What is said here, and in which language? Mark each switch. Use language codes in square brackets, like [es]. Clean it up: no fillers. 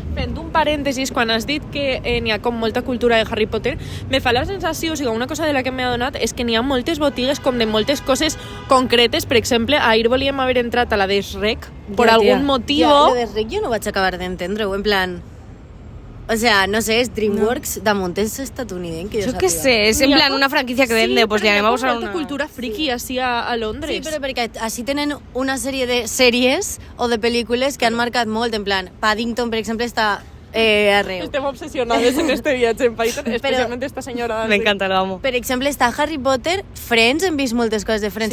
[ca] Fent un parèntesis, quan has dit que n'hi ha com molta cultura de Harry Potter, me fa la sensació, o sigui, una cosa de la que m'he adonat és que n'hi ha moltes botigues com de moltes coses concretes. Per exemple, ahir volíem haver entrat a la de Shrek per algun motiu. Ja, lo de Shrek jo no vaig acabar d'entendre-ho, en plan... O sea, no sé, es DreamWorks, damunt és estatunidenc, que jo [es] Yo qué sé, es en plan una franquicia que vende, pues le [ca] anem a usar molta una... cultura friki així a Londres. Sí, però perquè així tenen una sèrie de sèries o de pel·lícules que han marcat molt, en plan, Paddington, per exemple, està arreu. Estem obsesionades en este viatge en Python, especialment esta senyora. [es] Me encanta, lo amo. [ca] Per exemple, està Harry Potter, Friends, hem vist moltes coses de Friends,